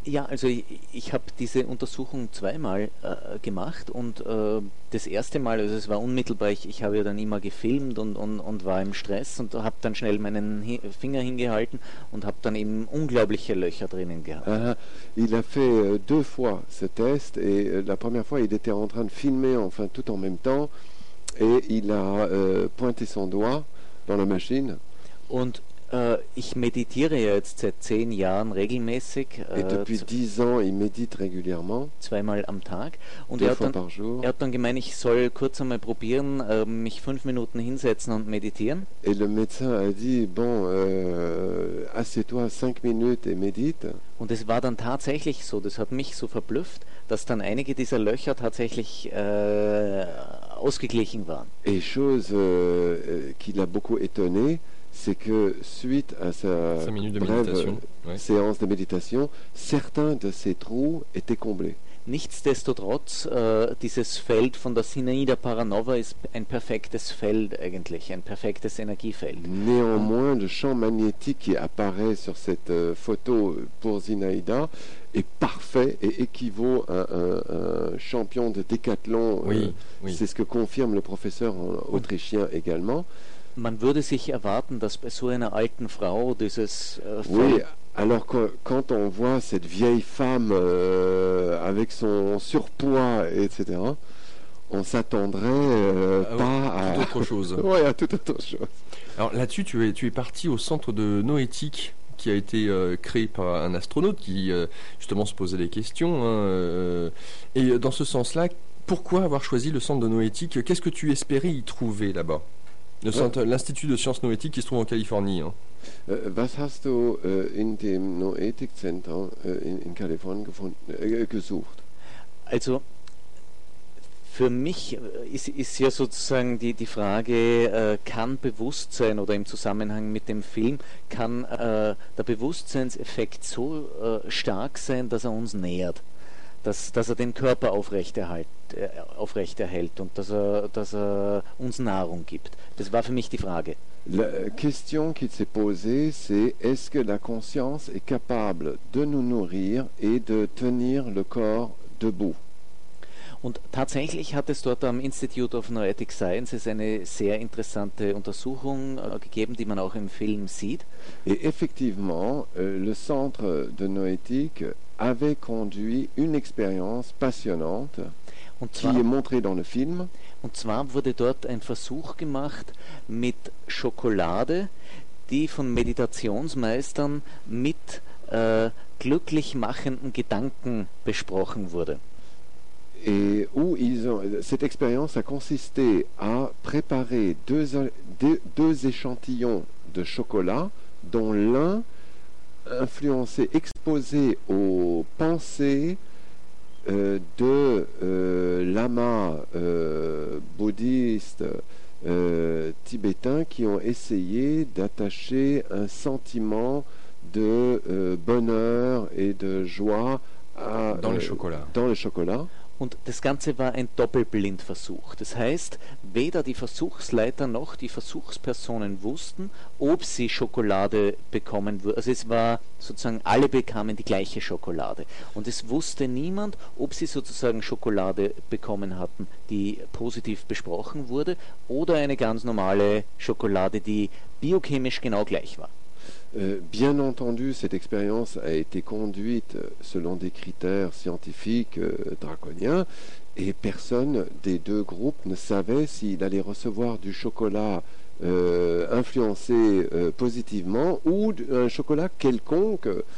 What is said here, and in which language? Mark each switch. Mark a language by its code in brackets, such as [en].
[de] Ja, also ich habe diese Untersuchung zweimal gemacht und das erste Mal, also es war unmittelbar, ich habe ja dann immer gefilmt und war im Stress und habe dann schnell meinen Finger hingehalten und habe dann eben unglaubliche Löcher drinnen gehabt. Aha. [fr] Il a fait deux fois ce test et la première fois il était en train de filmer, enfin tout en même temps, et il a pointé son doigt dans la machine. [de] Und ich meditiere jetzt seit 10 Jahren regelmäßig. [fr] Et depuis 10 ans, il médite régulièrement. [de] Zweimal am Tag. Und [fr] deux fois par jour. [de] Er hat dann gemeint, ich soll kurz einmal probieren, mich 5 Minuten hinsetzen und meditieren. [fr] Et le médecin a dit, bon, assieds-toi 5 minutes et médite. [de] Und es war dann tatsächlich so, das hat mich so verblüfft, dass dann einige dieser Löcher tatsächlich ausgeglichen waren. [fr] Et chose qui l'a beaucoup étonné, c'est que suite à sa brève séance de méditation, certains de ces trous étaient comblés. [de] Nichtsdestotrotz, dieses Feld von der Sinaida Paranova ist ein perfektes Feld eigentlich, ein perfektes Energiefeld. [fr] Néanmoins, le champ magnétique qui apparaît sur cette photo pour Zinaida est parfait et équivaut à un champion de décathlon. Oui, oui. C'est ce que confirme le professeur autrichien également. [de] Man würde sich erwarten, dass bei so einer alten Frau dieses Feld... [fr] Oui. Alors quand on voit cette vieille femme avec son surpoids, etc., on s'attendrait pas à tout autre chose. Oui, à tout autre chose. Alors là-dessus, tu es parti au centre de Noétique qui a été créé par un astronaute qui justement se posait des questions. Hein, et dans ce sens-là, pourquoi avoir choisi le centre de Noétique? Qu'est-ce que tu espérais y trouver là-bas? Le centre, ouais. L'Institut de sciences noétiques qui se trouve en Californie. Hein. [de] Was hast du in dem Noetikzentrum in Kalifornien gesucht? Also für mich ist ja sozusagen die Frage, kann Bewusstsein oder im Zusammenhang mit dem Film, kann der Bewusstseinseffekt so stark sein, dass er uns nähert, dass er den Körper aufrechterhält und dass er uns Nahrung gibt? Das war für mich die Frage. [fr] La question qui s'est posée, c'est est-ce que la conscience est capable de nous nourrir et de tenir le corps debout? [de] Und tatsächlich hat es dort am Institute of Noetic Sciences eine sehr interessante Untersuchung gegeben, die man auch im Film sieht. [fr] Et effectivement, le centre de Noetic avait conduit une expérience passionnante qui est montrée dans le film. [de] Und zwar wurde dort ein Versuch gemacht mit Schokolade, die von Meditationsmeistern mit glücklich machenden Gedanken besprochen wurde. [fr] Et où ils ont, cette expérience a consisté à préparer deux échantillons de chocolat, dont l'un influencé, exposé aux pensées de lamas bouddhistes tibétains qui ont essayé d'attacher un sentiment de bonheur et de joie à, dans le chocolat. [de] Und das Ganze war ein Doppelblindversuch. Das heißt, weder die Versuchsleiter noch die Versuchspersonen wussten, ob sie Schokolade bekommen würden. Also es war sozusagen, alle bekamen die gleiche Schokolade. Und es wusste niemand, ob sie sozusagen Schokolade bekommen hatten, die positiv besprochen wurde, oder eine ganz normale Schokolade, die biochemisch genau gleich war. [fr] Bien entendu, cette expérience a été conduite selon des critères scientifiques draconiens et personne des deux groupes ne savait s'il allait recevoir du chocolat influencé positivement ou un chocolat quelconque